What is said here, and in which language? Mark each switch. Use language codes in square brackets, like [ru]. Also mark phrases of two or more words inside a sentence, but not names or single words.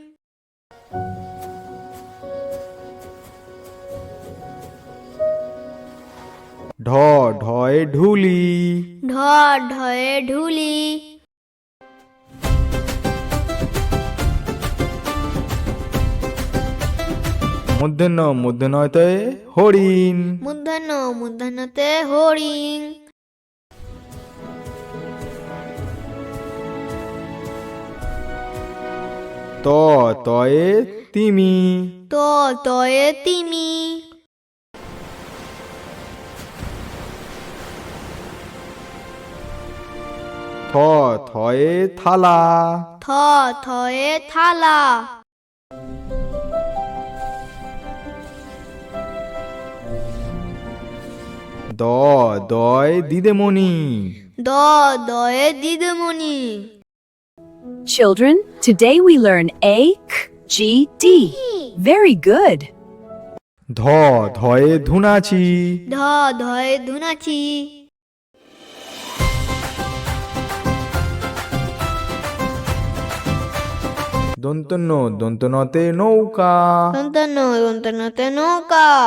[bn] ঢ ঢয়ে ঢুলি ঢ ঢয়ে ঢুলি। মূর্ধন্যতে হরিণ মূর্ধন্যতে হরিণ। ত তয়ে তিমি ত তয়ে তিমি। থ থয়ে থালা থ থয়ে থালা। দ দয় দিদেমণি দ দয়ে দিদিমণি। [en] Children, today we learn A, K, G, D. Very good. [bn] ধ ধয়ে ধুনাচি ধ ধয়ে ধুনাচি। দন্তন্যতে নৌকা দন্তন্যতে নৌকা।